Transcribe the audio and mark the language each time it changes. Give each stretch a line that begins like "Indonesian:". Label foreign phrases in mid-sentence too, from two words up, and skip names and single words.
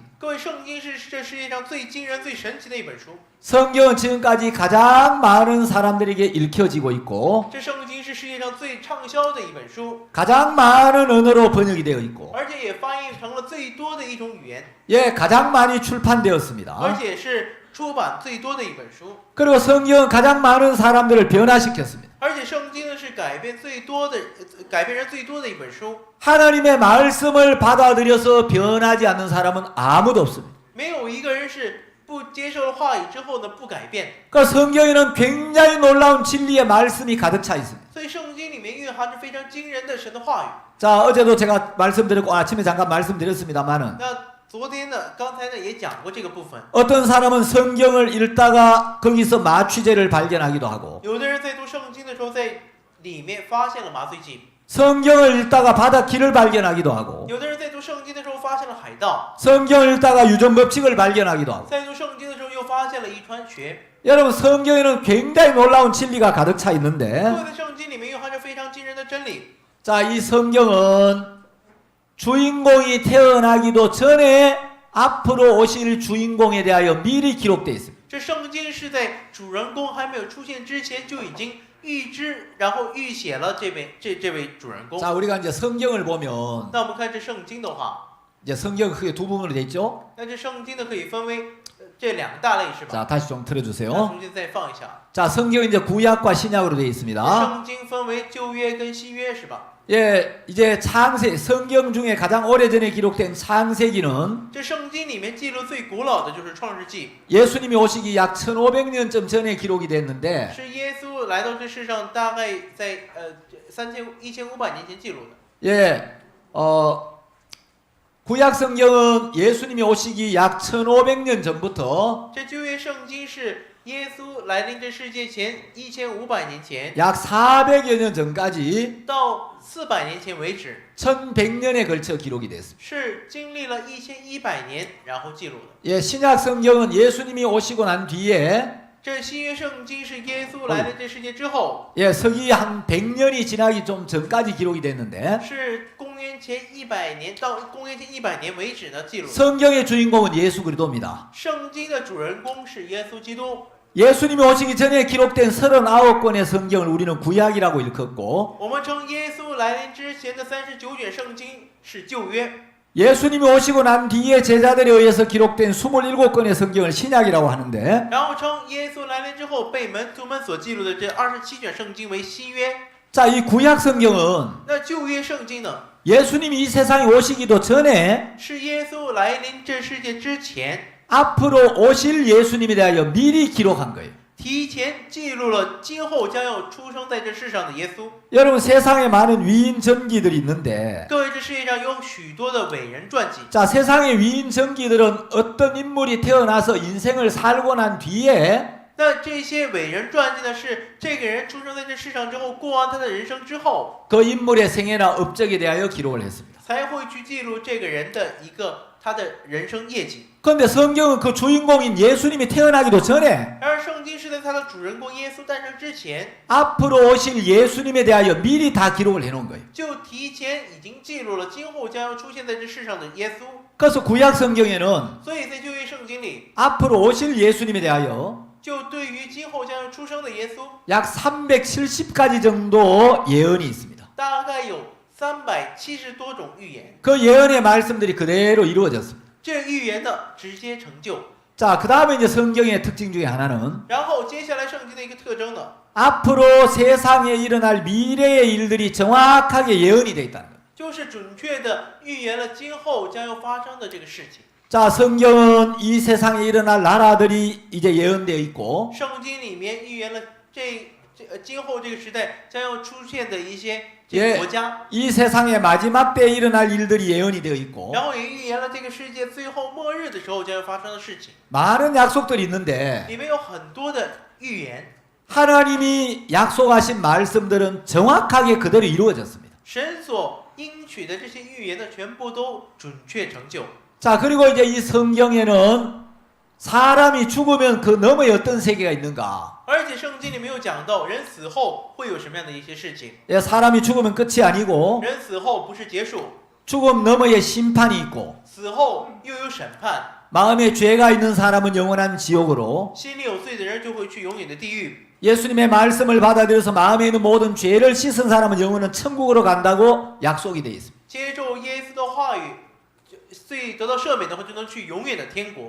Chinese: 各位，圣经是这世界上最惊人、最神奇的一本书。
Korean: 성경은 지금까지 가장 많은 사람들에게 읽혀지고 있고
Chinese: 这圣经是世界上最畅销的一本书，
Korean: 가장 많은 언어로 번역이 되어 있고
Chinese: 而且也翻译成了最多的一种语言，
Korean: 예, 가장 많이
Chinese: 而
Korean: 출판되었습니다.
Chinese: 且是出版最多的一本书。
Korean: 그리고 성경은 가장 많은 사람들을 변화시켰습니다.
Chinese: 而且圣经呢是改变人最多的一本书。
Korean: 하나님의 말씀을 받아들여서 변하지 않는 사람은 아무도 없습니다.
Chinese: 没有一个人是不接受了话语之后呢不改变。
Korean: 그 성경에는 굉장히 놀라운 진리의 말씀이 가득 차 있습니다.
Chinese: 所以圣经里面蕴含着非常惊人的神的话语。
Korean: 자, 어제도 제가 말씀드렸고 아침에 잠깐 말씀드렸습니다만은
Chinese: 那昨天呢，刚才呢也讲过这个部分。
Korean: 어떤 사람은 성경을 읽다가 거기서 마취제를 발견하기도 하고
Chinese: 有的人在读圣经的时候，在里面发现了麻醉剂；
Korean: 성경을 읽다가 바닷길을 발견하기도 하고
Chinese: 有的人在读圣经的时候发现了海盗；
Korean: 성경을 읽다가 유전법칙을 발견하기도 하고
Chinese: 在读圣经的时候又发现了遗传学。
Korean: 여러분 성경에는 굉장히 놀라운 진리가 가득 차
Chinese: 各
Korean: 있는데
Chinese: 位，在圣经里面蕴含着非常惊人的真理。
Korean: 자, 이 성경은 주인공이 태어나기도 전에 앞으로 오실 주인공에 대하여 미리 기록되어 있습니다.
Chinese: 这圣经是在主人公还没有出现之前就已经预知，然后预写了这位主人公。
Korean: 자, 우리가 이제 성경을 보면
Chinese: 那我们看这圣经的话，
Korean: 이제 성경 크게 두 부분으로 돼 있죠.
Chinese: 那这圣经呢可以分为这两大类是吧？
Korean: 자, 다시 좀
Chinese: 那
Korean: 틀어주세요.
Chinese: 重新再放一下。
Korean: 자, 성경 이제 구약과 신약으로 되어 있습니다.
Chinese: 圣经分为旧约跟新约是吧？
Korean: 예, 이제 창세 성경 중에 가장 오래전에 기록된 창세기는
Chinese: 这圣经里面记录最古老的就是创世纪，
Korean: 예수님이 오시기 약 1500년쯤 전에 기록이 됐는데
Chinese: 是耶稣来到这世上大概在1500年前记录的。
Korean: 예, 구약 성경은 예수님이 오시기 약 1500년 전부터
Chinese: 这旧约圣经是耶稣来临这世界前1500年前
Korean: 약 400여 년 전까지
Chinese: 到400年前为止，
Korean: 1100년에 걸쳐 기록이 됐습니다.
Chinese: 是经历了1100年然后记录的。
Korean: 예, 신약 성경은 예수님이 오시고 난 뒤에
Chinese: 这新约圣经是耶稣来临这世界之后，
Korean: 예, 서기 한 100년이 지나기 좀 전까지 기록이 됐는데
Chinese: 是公元前100年到公元前100年为止呢记录的。
Korean: 성경의 주인공은 예수 그리스도입니다.
Chinese: 圣经的主人公是耶稣基督。
Korean: 예수님이 오시기 전에 기록된 39권의 성경을 우리는 구약이라고 일컫고
Chinese: 我们称耶稣来临之前的39卷圣经是旧约，
Korean: 예수님이 오시고 난 뒤에 제자들에 의해서 기록된 27권의 성경을 신약이라고 하는데
Chinese: 然后称耶稣来临之后被门徒们所记录的这27卷圣经为新约。
Korean: 자, 이 구약 성경은
Chinese: 那旧约圣经呢，
Korean: 예수님이 이 세상에 오시기도 전에
Chinese: 是耶稣来临这世界之前，
Korean: 앞으로 오실 예수님에 대하여 미리 기록한 거예요.
Chinese: 提前记录了今后将要出生在这世上的耶稣。
Korean: 여러분 세상에 많은 위인 전기들이 있는데
Chinese: 各位，这世界上有许多的伟人传记。
Korean: 자 세상의 위인 전기들은 어떤 인물이 태어나서 인생을 살고 난 뒤에
Chinese: 那这些伟人传记呢，是这个人出生在这世上之后，过完他的人生之后，
Korean: 그 인물의 생애나 업적에 대하여 기록을 했습니다.
Chinese: 才会去记录这个人的他的人生业绩。
Korean: 그런데 성경은 그 주인공인 예수님이 태어나기도 전에
Chinese: 而圣经是在他的主人公耶稣诞生之前，
Korean: 앞으로 오실 예수님에 대하여 미리 다 기록을 해놓은 거예요.
Chinese: 就提前已经记录了今后将要出现在这世上的耶稣。
Korean: 그래서 구약 성경에는
Chinese: 所以在旧约圣经里，
Korean: 앞으로 오실 예수님에 대하여
Chinese: 就对于今后将要出生的耶稣，
Korean: 약 370가지 정도 예언이 있습니다.
Chinese: 大概有370多种预言。
Korean: 그 예언의 말씀들이 그대로 이루어졌습니다.
Chinese: 这预言的直接成就。
Korean: 자, 그 다음에 이제 성경의 특징 중에 하나는
Chinese: 然后接下来圣经的一个特征呢，
Korean: 앞으로 세상에 일어날 미래의 일들이 정확하게 예언이 되어 있다는 거예요.
Chinese: 就是准确的预言了今后将要发生的这个事情。
Korean: 자, 성경은 이 세상에 일어날 나라들이 이제 예언되어 있고
Chinese: 圣经里面预言了今后这个时代将要出现的一些这个国家，
Korean: 이 세상의 마지막 때에 일어날 일들이 예언이 되어 있고
Chinese: 然后也预言了这个世界最后末日的时候将要发生的事情。
Korean: 많은 약속들이 있는데
Chinese: 里面有很多的预言，
Korean: 하나님이 약속하신 말씀들은 정확하게 그대로 이루어졌습니다.
Chinese: 神所应许的这些预言呢，全部都准确成就。
Korean: 자, 그리고 이제 이 성경에는 사람이 죽으면 그 너머에 어떤 세계가 있는가?
Chinese: 而且圣经里没有讲到人死后会有什么样的一些事情。
Korean: 예, 사람이 죽으면 끝이 아니고
Chinese: 人死后不是结束，
Korean: 죽음 너머에 심판이 있고
Chinese: 死后又有审判。
Korean: 마음에 죄가 있는 사람은 영원한 지옥으로
Chinese: 心里有罪的人就会去永远的地狱。
Korean: 예수님의 말씀을 받아들여서 마음에 있는 모든 죄를 씻은 사람은 영원한 천국으로 간다고 약속이 되어 있습니다.
Chinese: 接受耶稣的话语，罪得到赦免的话，就能去永远的天国。